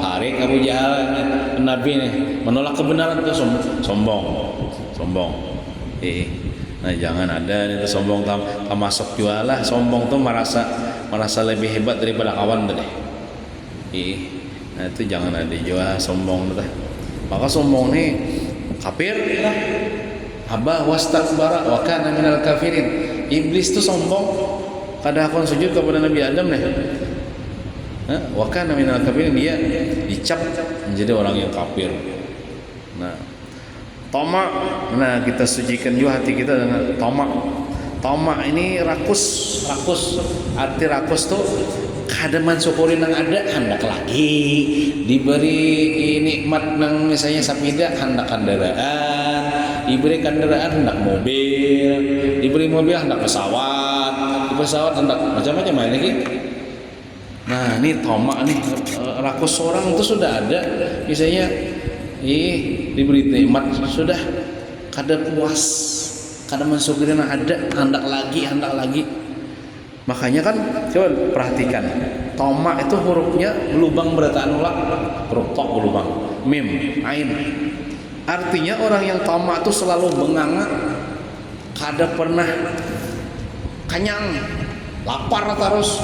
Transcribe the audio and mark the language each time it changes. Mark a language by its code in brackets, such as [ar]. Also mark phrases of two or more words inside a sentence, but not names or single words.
[bjn] Tarik Abu Jahal Nabi nih, menolak kebenaran itu sombong. Nah jangan ada itu sombong masuk jualah, sombong tuh merasa lebih hebat daripada kawan tuh deh. Nah itu jangan ada jual sombong tuh. Maka sombong nih kafir lah. [ar] أبى واستكبر وكان من الكافرين. [bjn] Iblis tuh sombong. Kada akan sujud kepada Nabi Adam nih. [ar] وكان من الكافرين, [id] dia dicap menjadi orang yang kafir. Nah, tamak. Nah, kita sucikan juga hati kita dengan tamak. Tamak ini rakus. [bjn] Arti rakus tuh kada mensyukuri nang ada, hendak lagi diberi nikmat nang misalnya sapida, hendak kendaraan, diberi kendaraan hendak mobil, diberi mobil hendak pesawat, diberi pesawat hendak macam-macam lagi. Nah, ini tamak nih, rakus orang itu sudah ada misalnya diberi nikmat sudah kada puas, kada mensyukuri nang ada, hendak lagi. Makanya kan coba perhatikan, tamak itu hurufnya lubang berataan ulang, huruf ta lubang, mim, ain. Artinya orang yang tamak itu selalu menganga, kada pernah kenyang, lapar terus.